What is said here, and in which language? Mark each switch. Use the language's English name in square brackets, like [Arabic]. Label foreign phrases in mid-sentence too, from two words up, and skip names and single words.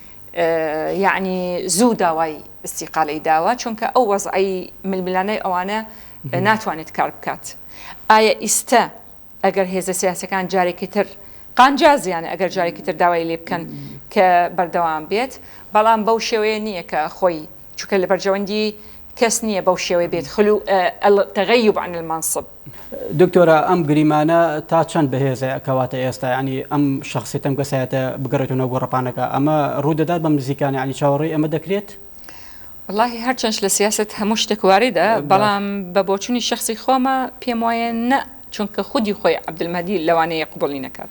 [Central Kurdish] یعنی زوو داوای استیقالەی داوە چونکە ئەو وەزعی ململانەی ئەوانە ناتوانێت کار بکات ئایا ئیستا ئەگەر هێزە سیاسەکان جارێکی تر قانجازیانە ئەگەر جارێکی تر داوای لێ بکەن کە بەردەوام بێت بەڵام بەو شێوەیە نییە کە خۆی چونکە لە بەرژەوەندی کەس نییە بەو شێوەیە بێت [Arabic] خلو تەغەیب عن المنصب [Central Kurdish] دکتۆرە ئەم گریمانە تا چەند بەهێزە کەواتە ئێستا ینی ئەم شخصیت ئەم کەسایەتە بگەڕێتونەوە گۆڕەپانەکە ئەمە ڕوو دەدات بەم نزیکانە ینی چاوەڕێی ئەمە دەکرێت والله هەرچەند لە سیاست هەموو شتێک واریدە بەڵام بە بۆچوونی شخصی خۆمە پێم وایە نە چونکە خودی خۆی عەبدولمەهدی لەوانەیە قبوڵی نەکات.